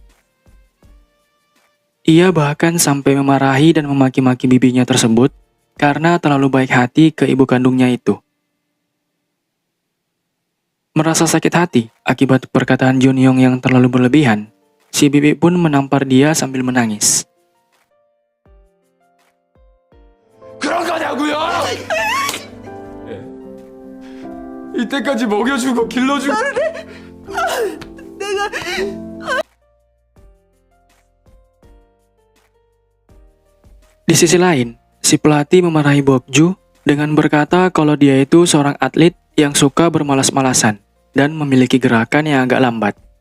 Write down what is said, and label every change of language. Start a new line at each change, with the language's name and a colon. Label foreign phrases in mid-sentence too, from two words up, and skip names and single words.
Indonesian: Ia bahkan sampai memarahi dan memaki-maki bibinya tersebut karena terlalu baik hati ke ibu kandungnya itu. Merasa sakit hati akibat perkataan Junhyung yang terlalu berlebihan, si bibi pun menampar dia sambil menangis.
Korean: 그런 거냐고요? 이때까지 먹여주고 길러주고
Indonesian: Di sisi lain, si pelatih memarahi Bokju dengan berkata kalau dia itu seorang atlet yang suka bermalas-malasan dan memiliki gerakan yang agak lambat.